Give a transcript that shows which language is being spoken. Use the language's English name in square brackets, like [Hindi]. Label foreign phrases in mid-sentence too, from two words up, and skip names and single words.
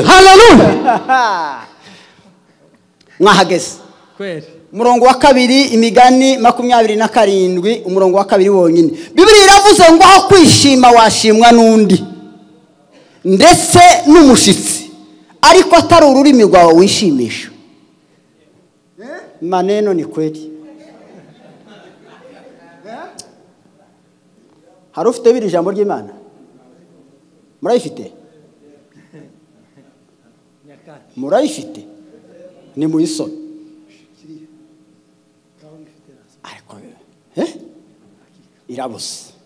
[Kinyarwanda] Hallelujah. Mwahageze kweli. Umurongo wa 2 imigani 27 umurongo wa 2 wonyine. Bibiliya iravuze ngo aho kwishima washimwa n'undi ndetse n'umushitsi, ariko atari ururimi rwawe wishimisha. [Swahili] Maneno ni kweli. [Kinyarwanda] Hari ufite biri jambo ry'Imana? Murayifite? Murayifite? Ni muyisome. Irabuze.